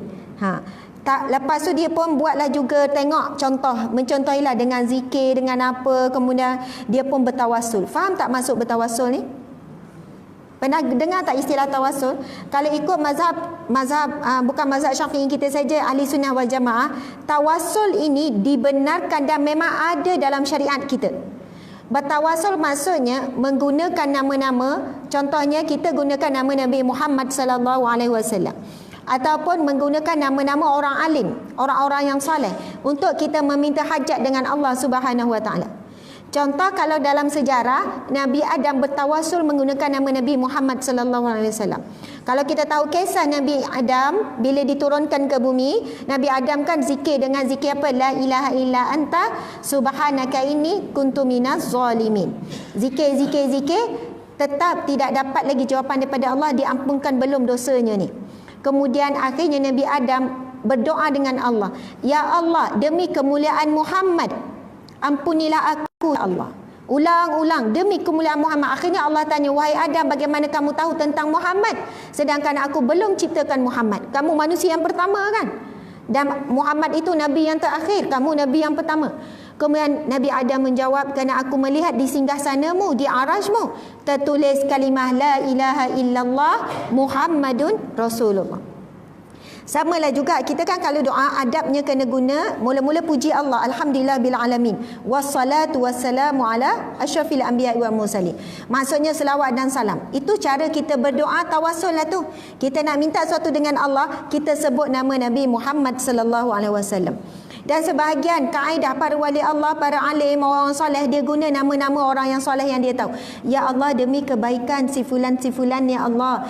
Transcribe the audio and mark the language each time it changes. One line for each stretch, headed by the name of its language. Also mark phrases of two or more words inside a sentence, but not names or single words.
Malay: Lepas tu dia pun buatlah juga, tengok contoh, mencontohilah dengan zikir, dengan apa, kemudian dia pun bertawasul. Faham tak maksud bertawasul ni? Pernah dengar tak istilah tawasul? Kalau ikut bukan mazhab Syafi'i kita saja,
Arabic: أهل السنة والجماعة,
Malay: tawasul ini dibenarkan dan memang ada dalam syariat kita. Bertawasul maksudnya menggunakan nama-nama, contohnya kita gunakan nama Nabi Muhammad
Arabic: صلى الله عليه وسلم,
Malay: ataupun menggunakan nama-nama orang alim, orang-orang yang soleh untuk kita meminta hajat dengan Allah
Arabic: سبحانه وتعالى.
Malay: Contoh kalau dalam sejarah, Nabi Adam bertawasul menggunakan nama Nabi Muhammad
Arabic: صلى الله عليه وسلم.
Malay: Kalau kita tahu kisah Nabi Adam bila diturunkan ke bumi, Nabi Adam kan zikir dengan zikir apa?
Arabic: لا إله إلا أنت سبحانك إني كنت من الظالمين.
Malay: Zikir tetap tidak dapat lagi jawapan daripada Allah, diampunkan belum dosanya ni. Kemudian akhirnya Nabi Adam berdoa dengan Allah,
Arabic: يا الله,
Malay: demi kemuliaan Muhammad, ampunilah aku
Arabic: يا الله.
Malay: Ulang-ulang, demi kemuliaan Muhammad. Akhirnya Allah tanya, wahai Adam, bagaimana kamu tahu tentang Muhammad sedangkan aku belum ciptakan Muhammad? Kamu manusia yang pertama kan, dan Muhammad itu Nabi yang terakhir, kamu Nabi yang pertama. Kemudian Nabi Adam menjawab, kerana aku melihat di singgasanamu, di arasmu tertulis kalimah
Arabic: لا إله إلا الله محمد رسول الله.
Malay: Samalah juga kita kan kalau doa adabnya kena guna mula-mula puji Allah,
Arabic: الحمد لله بالعالمين والصلاة والسلام على أشرف الأنبياء والمرسلين.
Malay: Maksudnya selawat dan salam. Itu cara kita berdoa, tawasul lah tu. Kita nak minta sesuatu dengan Allah, kita sebut nama Nabi Muhammad
Arabic: صلى الله عليه وسلم.
Malay: Dan sebahagian kaedah para wali Allah, para alim, orang soleh, dia guna nama-nama orang yang soleh yang dia tahu.
Arabic: يا الله,
Malay: demi kebaikan si fulan
Arabic: يا الله.